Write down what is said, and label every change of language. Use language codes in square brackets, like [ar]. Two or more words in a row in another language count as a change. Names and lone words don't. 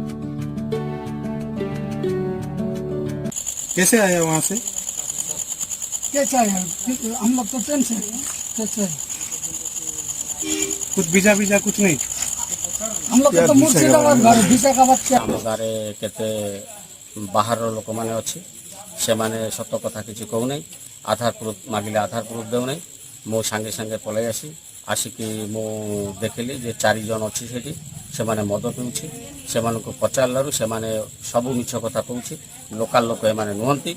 [hi] कैसे आया वहाँ से? कैसे आया? हम लोग तो ट्रेन से कैसे? कुछ वीजा कुछ नहीं? हम लोग तो मुर्शिदाबाद घर विशाखाबाद से [or] ଆମ ଗାଁରେ କେତେ ବାହାରର ଲୋକମାନେ ଅଛି, ସେମାନେ ସତ କଥା କିଛି କହୁନାହିଁ। ଆଧାର ପ୍ରୁଫ୍ ମାଗିଲେ ଆଧାର ପ୍ରୁଫ୍ ଦେଉନାହିଁ। ମୁଁ ସାଙ୍ଗେ ସାଙ୍ଗେ ପଳାଇ ଆସିକି ମୁଁ ଦେଖିଲି ଯେ 4 ଜଣ ଅଛି ସେଠି, ସେମାନେ ମଦ ପିଉଛି। ସେମାନଙ୍କୁ ପଚାରିଲାରୁ ସେମାନେ ସବୁ ମିଛ କଥା କହୁଛି, ଲୋକାଲ ଲୋକ ଏମାନେ ନୁହନ୍ତି।